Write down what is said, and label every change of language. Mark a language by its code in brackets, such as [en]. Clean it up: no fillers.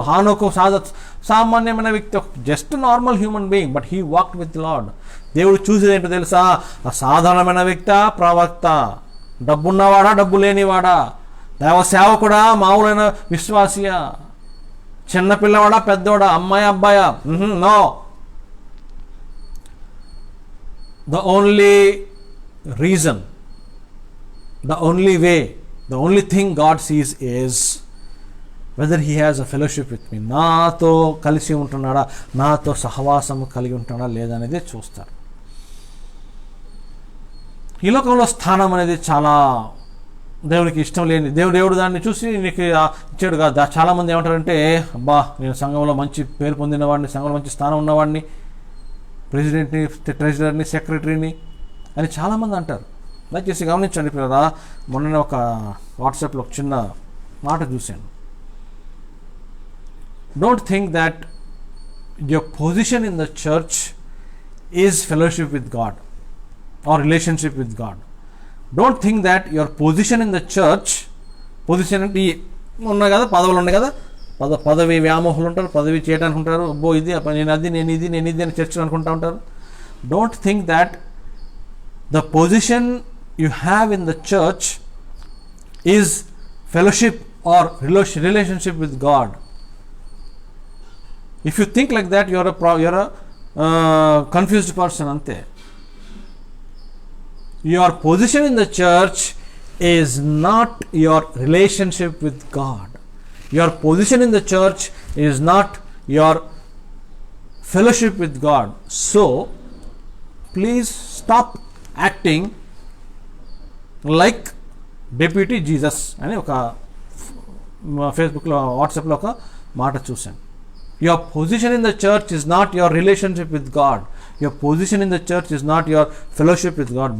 [te] హానోకు సామాన్యమైన వ్యక్తి, [en] Just normal human being, but he walked with Lord. [te] దేవుడు చూసేది ఏంటో తెలుసా? ఆ సాధారణమైన వ్యక్తి, ప్రవక్త, డబ్బున్నవాడా, డబ్బు లేనివాడా, దైవ సేవకుడా, మామూలైన విశ్వాసియా, చిన్నపిల్లవాడా, పెద్దవాడా, అమ్మాయి అబ్బాయా? [en] No. The only reason, the only way, the only thing God sees is whether he has a fellowship with me, [te] నాతో కలిసి ఉంటున్నాడా, నాతో సహవాసం కలిగి ఉంటున్నాడా లేదా అనేది చూస్తారు. ఈ లోకంలో స్థానం అనేది చాలా దేవునికి ఇష్టం లేని, దేవుడు దాన్ని చూసి నీకు ఇచ్చాడు కాదు. చాలామంది ఏమంటారంటే, అబ్బా నేను సంఘంలో మంచి పేరు పొందినవాడిని, సంఘంలో మంచి స్థానం ఉన్నవాడిని, ప్రెసిడెంట్ని, ట్రెజరర్ని, సెక్రటరీని అని చాలామంది అంటారు. దయచేసి గమనించండి పిల్లరా, మొన్న ఒక వాట్సాప్లో ఒక చిన్న మాట చూశాను. [en] Don't think that your position in the church is fellowship with God or relationship with God. Don't think that your position in the church, [te] position అంటే ఉన్నాయి కదా, పదవులు ఉన్నాయి కదా, పదవి వ్యామోహాలు ఉంటారు, పదవి చేయడానికి ఉంటారు, అబ్బో ఇది నేను ఇది అని చర్చ్ అనుకుంటా ఉంటారు. [en] Don't think that the position you have in the church is fellowship or relationship with God. If you think like that, you're a confused person ante. Your position in the church is not your relationship with God. Your position in the church is not your fellowship with God. So please stop acting like deputy Jesus [te] అని ఒక ఫేస్బుక్లో, వాట్సాప్లో ఒక మాట చూశాను. [en] Your position in the church is not your relationship with God. Your position in the church is not your fellowship with God.